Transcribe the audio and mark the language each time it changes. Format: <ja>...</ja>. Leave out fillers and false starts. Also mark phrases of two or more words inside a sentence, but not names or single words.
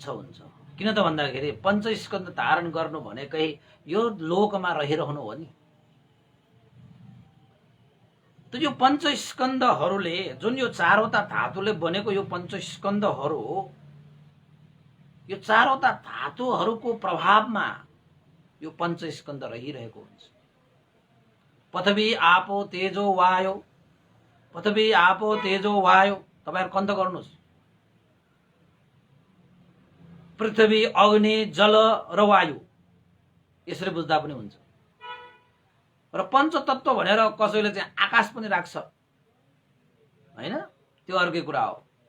<ne>किन त भन्दाखेरि पञ्चस्कन्ध धारण गर्नु भनेकै यो लोकमा रहिरहनु हो नि। त यो पञ्चस्कन्धहरूले, जुन यो चारवटा धातुले बनेको यो पञ्चस्कन्धहरू, यो चारवटा धातुहरूको प्रभावमा यो पञ्चस्कन्ध रहिरहेको हुन्छ।</ne> <pi>पृथ्वी आपो तेजो वायु, पृथ्वी आपो तेजो वायु,</pi> <ne>तपाईहरु कन्त गर्नुस्। पृथ्वी अग्नि जल र वायु, यसरी बुझ्दा पनि हुन्छ। र पञ्चतत्व भनेर कसैले चाहिँ आकाश पनि राख्छ, हैन, त्यो अर्कै कुरा हो।</ne>